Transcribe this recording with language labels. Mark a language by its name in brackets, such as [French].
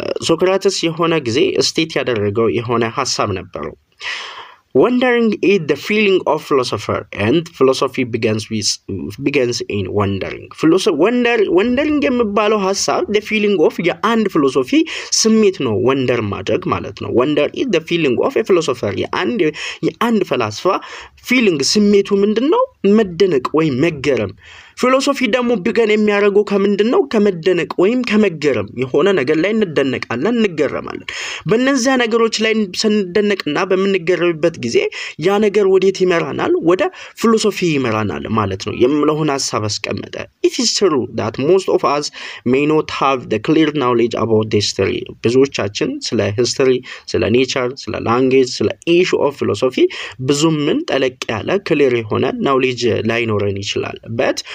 [Amharic] ሶክራተስ የሆነ ጊዜ ስቴት ያደረገው የሆነ ሐሳብ ነበረው [English] Wondering is the feeling of philosopher and philosophy begins in wondering. [Amharic] Wondering የሚባለው ሐሳብ [English] the feeling of [Amharic] የአንድ philosophy ስሜት ነው wonder ማድረግ ማለት ነው. [English] Wonder is the feeling of a philosopher [Amharic] የአንድ ፈላስፋ [English] feeling [Amharic] ስሜቱ ምንድነው? መደነቅ ወይ መገረም ፊሎሶፊ ደግሞ ቢገን የሚያረጋው ከምንድነው ከመደነቅ ወይም ከመገረም የሆነ ነገር ላይ እንደነቃለን እንገረማለን በእነዚያ ነገሮች ላይ ስንደነቅና በመንገረምበት ጊዜ ያ ነገር ወዴት ይመራናል ወደ ፊሎሶፊ ይመራናል ማለት ነው የምለውን ሐሳብ አስቀመጠ [English] it is true that most of us may not have the clear knowledge about history [Amharic] ብዙዎቻችን ስለ history ስለ nature ስለ language ስለ issue of philosophy ብዙም ምን ጠለቅ ያለ clear የሆነ knowledge ላይኖረን ይችላል but